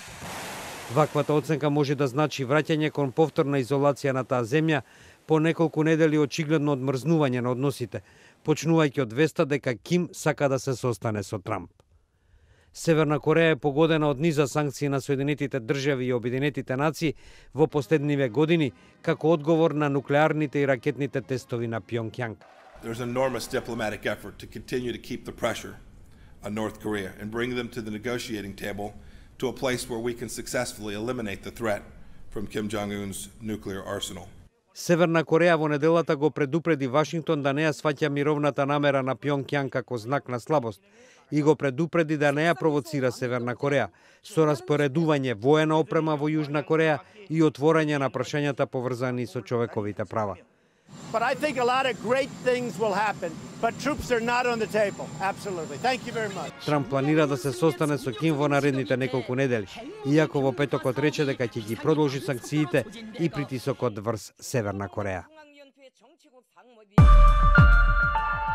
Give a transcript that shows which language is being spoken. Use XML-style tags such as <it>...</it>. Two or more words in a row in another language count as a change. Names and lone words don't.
<mk>Ваквата оценка може да значи враќање кон повторна изолација на таа земја по неколку недели очигледно одмрзнување на односите, почнувајќи од веста дека Ким сака да се состане со Трамп. Северна Кореја е погодена од низа санкции на Соединетите држави и Обединетите нации во последниве години како одговор на нуклеарните и ракетните тестови на Пјонгјанг.</mk> <en>There's an enormous diplomatic effort to continue to keep the pressure on North Korea and bring them to the negotiating table to a place where we can successfully eliminate the threat from Kim Jong-un's nuclear arsenal.</en> <mk>Северна Кореја во неделата го предупреди Вашингтон да не ја сваќа мировната намера на Пјонгјанг како знак на слабост и го предупреди да не ја провоцира Северна Кореја со распоредување воена опрема во Јужна Кореја и отворање на прашањата поврзани со човековите права.</mk> <en>But I think a lot of great things will happen, but troops are not on the table. Absolutely. Thank you very much.</en> <mk>Трамп планира да се состане со Ким во наредните неколку недели, иако во петокот рече дека ќе ги продолжи санкциите и притисокот врз Северна Кореја.</mk>